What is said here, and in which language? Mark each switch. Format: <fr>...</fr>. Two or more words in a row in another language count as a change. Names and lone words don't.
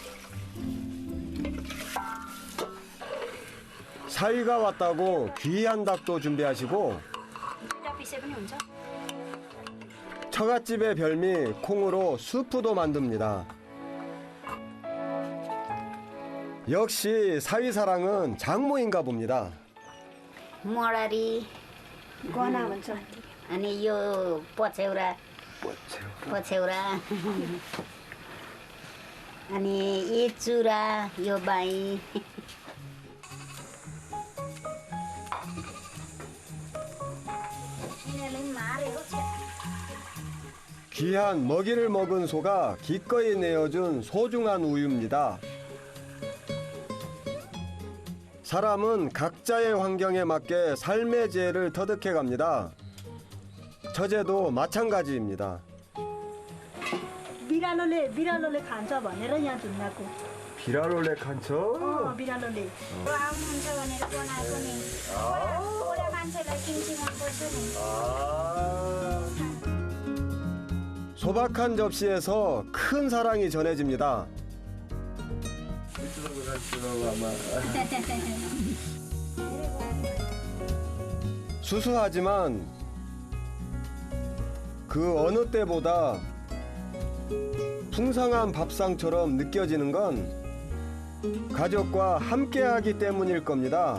<ko>사위가 왔다고 귀한 닭도 준비하시고 처갓집의 별미 콩으로 수프도 만듭니다. 역시 사위 사랑은 장모인가 봅니다.</ko> <ne>मरारी गहना भन्छ अनि यो पछ्यौरा पछ्यौरा अनि यी चुरा यो बाई</ne> <ko>귀한 먹이를 먹은 소가 기꺼이 내어준 소중한 우유입니다. 사람은 각자의 환경에 맞게 삶의 지혜를 터득해 갑니다. 처제도 마찬가지입니다.</ko> <ne>बिरालोले खान्छ भनेर यहाँ झुन्डाको बिरालोले खान्छ? बिरालोले आउनुहुन्छ भनेर बनाएको नि बुढा मान्छेलाई किम्ची मनपर्छ नि</ne> <ko>소박한 접시에서 큰 사랑이 전해집니다. 수수하지만 그 어느 때보다 풍성한 밥상처럼 느껴지는 건 가족과 함께하기 때문일 겁니다.</ko>